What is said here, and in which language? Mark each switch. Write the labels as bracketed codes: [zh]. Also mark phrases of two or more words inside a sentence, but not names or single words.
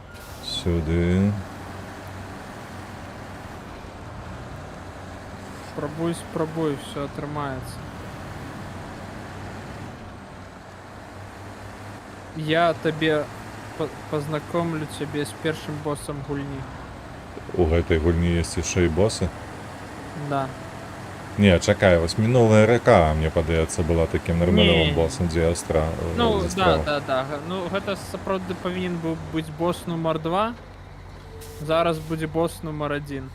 [uk] сюди. Спробуй, все тримається. Я тебе познакомлю тебе с першим боссом гульни. [be] У гэтай гульні есть яшчэ і босы? Да. Не, чакай, вось мінулая рэка, мне падаецца, была такім нармальным Не. босам, дзе астра... Ну, [uk] застряў. да. [be] Ну, гэта сапраўды павінен быў быць босс нумар 2. Зараз будзе босс нумар 1.